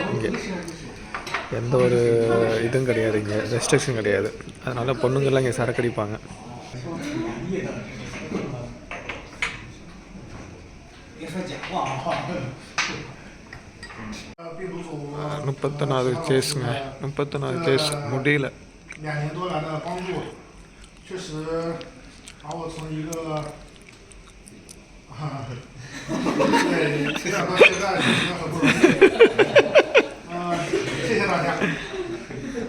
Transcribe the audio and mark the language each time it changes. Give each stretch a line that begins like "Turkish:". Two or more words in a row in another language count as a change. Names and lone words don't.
Tamil: இங்கே எந்த ஒரு இதுவும் கிடையாது, இங்கே ரெஸ்ட்ரிக்ஷன் கிடையாது. அதனால் பொண்ணுங்கள்லாம் இங்கே சரக்கு அடிப்பாங்க. 31வது கேஸுங்க, 31வது கேஸ் முடியல.
Chinese: 2 年多来的帮助，确实把我从一个对成长到现在，确实很不容易。谢谢大家。